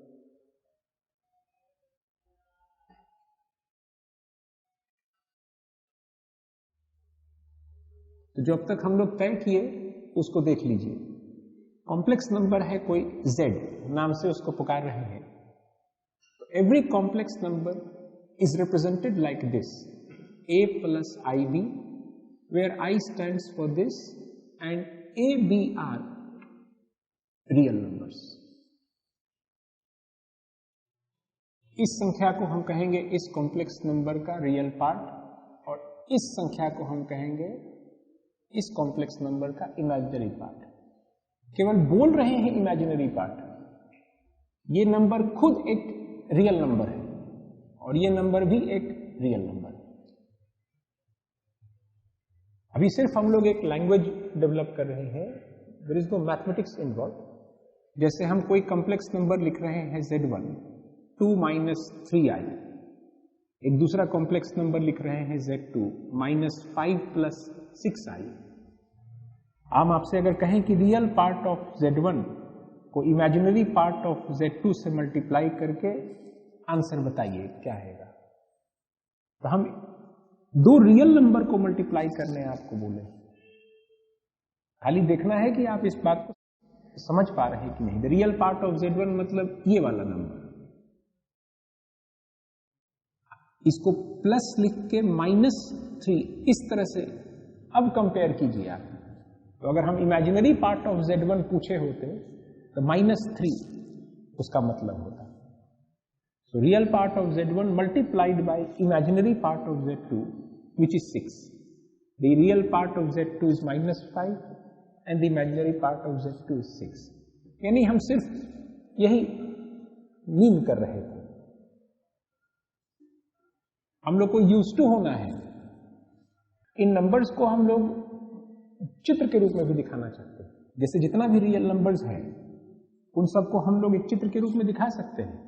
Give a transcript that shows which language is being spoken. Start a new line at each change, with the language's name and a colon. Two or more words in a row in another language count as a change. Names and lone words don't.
Hindi: तो जो अब तक हम लोग तय किए उसको देख लीजिए।
English: complex number
Hindi: है कोई z, नाम से उसको पुकार रहे हैं।
English: Every complex number is represented like this, a plus ib, where I stands for this and a, b are real numbers।
Hindi: इस संख्या को हम कहेंगे इस
English: complex number
Hindi: का
English: real part,
Hindi: और इस संख्या को हम कहेंगे इस
English: complex number
Hindi: का
English: imaginary part.
Hindi: केवल बोल रहे हैं
English: imaginary part,
Hindi: ये नंबर खुद एक
English: real number
Hindi: है और ये नंबर भी एक
English: real number
Hindi: है। अभी सिर्फ हम लोग एक
English: language develop
Hindi: कर रहे हैं,
English: there is no mathematics involve.
Hindi: जैसे हम कोई
English: complex number
Hindi: लिख रहे हैं z1 2 - 3i, एक दूसरा
English: complex number
Hindi: लिख रहे हैं z2 -5 + 6i। हम आपसे अगर कहें कि
English: real part of z1
Hindi: को
English: imaginary part of z2
Hindi: से मल्टीप्लाई करके आंसर बताइए क्या आएगा, तो हम 2
English: real number
Hindi: को मल्टीप्लाई करने आपको बोले। खाली देखना है कि आप इस बात को समझ पा रहे हैं कि नहीं।
English: the real part of z1
Hindi: मतलब ये वाला नंबर, इसको प्लस लिख के -3 इस तरह से अब कंपेयर कीजिए आप। तो अगर हम
English: imaginary part of z1
Hindi: पूछे होते तो -3 उसका मतलब होता।
English: So real part of z1 multiplied by imaginary part of z2, which is 6. The real part of z2 is -5 and the imaginary part of z2 is 6.
Hindi: यानी हम सिर्फ यही मीन कर रहे थे। हम लोग को
English: use to
Hindi: होना है। इन नंबर्स को हम लोग चित्र के रूप में भी दिखाना चाहते हैं। जैसे जितना भी
English: real numbers
Hindi: है उन सबको हम लोग एक चित्र के रूप में दिखा सकते हैं।